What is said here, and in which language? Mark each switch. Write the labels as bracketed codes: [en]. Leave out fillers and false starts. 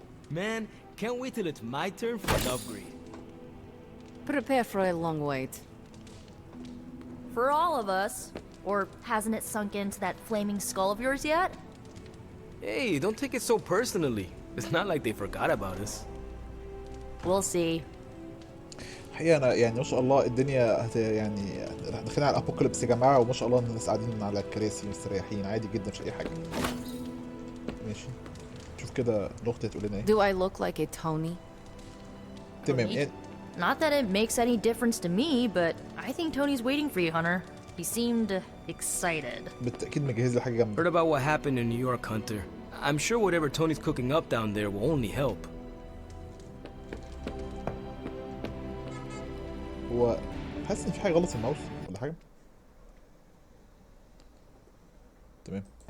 [en] Man, can't wait till it's my turn for an upgrade. Prepare for a long wait. For all of us. Or hasn't it sunk into that flaming skull of yours yet? Hey, don't take it so personally. It's not like they forgot about us. We'll see. [ar] الحقيقة انا يعني ما شاء الله الدنيا يعني داخلين على الابوكاليبس يا جماعة، وما شاء الله الناس قاعدين على الكراسي مستريحين عادي جدا، مش اي حاجة. ماشي، شوف كده الاخت هتقول لنا ايه. [en] Do I look like a Tony? [ar] تمام. ايه [en] Not that it makes any difference to me, but I think Tony's waiting for you, Hunter. He seemed excited. [ar] بالتأكيد مجهز لي حاجة جامدة. [en] Heard about what happened in New York, Hunter. I'm sure whatever Tony's cooking up down there will only help. [ar] هو حاسس ان في حاجة غلط في الماوس ولا حاجة؟ تمام.